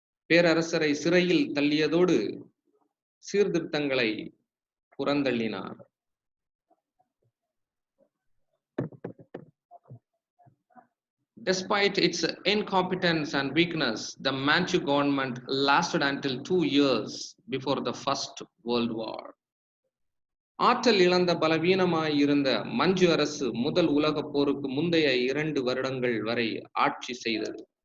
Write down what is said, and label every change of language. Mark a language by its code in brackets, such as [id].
[ta] பேரரசரை சிறையில் தள்ளியதோடு சீர்திருத்தங்களை புறந்தள்ளினார். [en] Despite its incompetence and weakness, the Manchu government lasted until 2 years before the First World War. [ta] ஆற்றல் இழந்த பலவீனமாய் இருந்த மஞ்சு அரசு முதல் உலகப் போருக்கு முந்தைய 2 வருடங்கள் வரை ஆட்சி செய்தது.